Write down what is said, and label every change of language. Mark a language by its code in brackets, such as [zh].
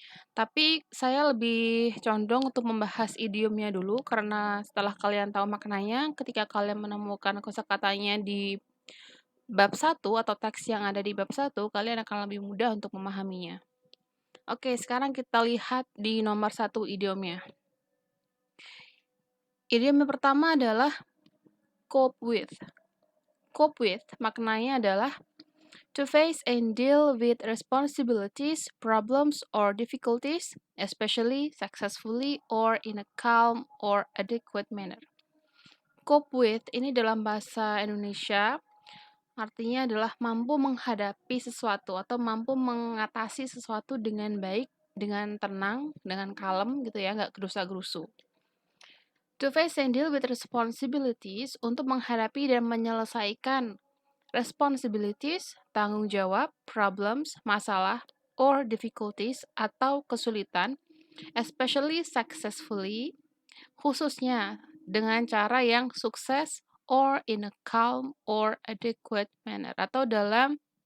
[id] Tapi saya lebih condong untuk membahas idiomnya dulu, karena setelah kalian tahu maknanya, ketika kalian menemukan kosakatanya di bab 1 atau teks yang ada di bab 1, kalian akan lebih mudah untuk memahaminya. Oke, sekarang kita lihat di nomor 1 idiomnya. Idiom yang pertama adalah cope with. [en] Cope with [id] maknanya adalah [en] to face and deal with responsibilities, problems, or difficulties, especially successfully or in a calm or adequate manner. [id] Cope with ini dalam bahasa Indonesia artinya adalah mampu menghadapi sesuatu atau mampu mengatasi sesuatu dengan baik, dengan tenang, dengan kalem gitu ya, nggak gerusa-gerusu. [en] To face and deal with responsibilities, [id] untuk menghadapi dan menyelesaikan [en] responsibilities, [id] tanggung jawab, [en] problems, [id] masalah, [en] or difficulties, [id] atau kesulitan, [en] especially successfully, [id] khususnya dengan cara yang sukses, [en] or in a calm or adequate manner, [id] atau dalam